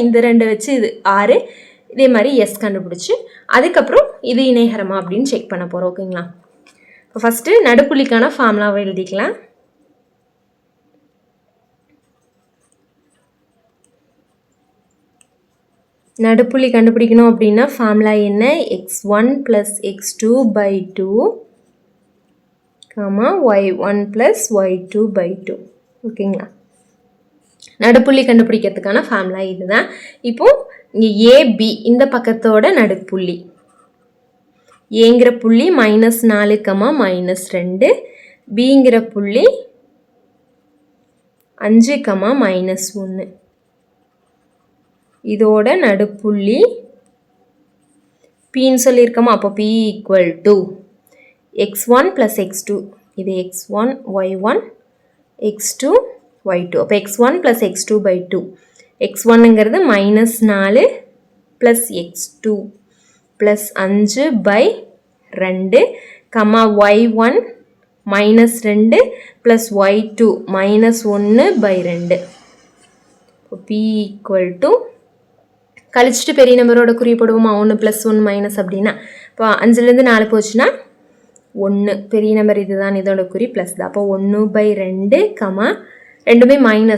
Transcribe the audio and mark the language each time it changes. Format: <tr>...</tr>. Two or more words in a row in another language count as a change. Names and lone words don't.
<ta>இந்த 2 வச்சு இது 6, இதே மாதிரி எஸ் கண்டுபிடிச்சி அதுக்கப்புறம் இது இணைகரமா அப்படின்னு செக் பண்ண போகிறோம். ஓகேங்களா? இப்போ ஃபஸ்ட்டு நடுப்புள்ளிக்கான ஃபார்முலாவை எழுதிக்கலாம். நடுப்புள்ளி கண்டுபிடிக்கணும் அப்படின்னா ஃபார்முலா என்ன? x1 + x2 / 2, y1 + y2 / 2. ஓகேங்களா? நடுப்புள்ளி கண்டுபிடிக்கிறதுக்கான ஃபார்முலா இதுதான். இப்போது இங்கே ஏபி இந்த பக்கத்தோட நடுப்புள்ளி, ஏங்கிற புள்ளி -4, -2, பிங்கிற புள்ளி 5, -1, இதோட நடுப்புள்ளி பின்னு சொல்லியிருக்கோமா. அப்போ P = x1 + x2, இது x1 y1 x2 y2. அப்போ x1 + x2 / 2, x1ங்கிறது -4 + x2 + 5/2, y1 -2 + y2 -1/2. இப்போ P = கழிச்சிட்டு பெரிய நம்பரோட குறிப்பிடுவோமா, 1 + 1 - அப்படின்னா இப்போ 5லேருந்து 4 போச்சுன்னா 1, பெரிய நம்பர் இதுதான், இதோட குறி ப்ளஸ் தான். அப்போ 1/2, ரெண்டுமே மைனஸ்.</ta>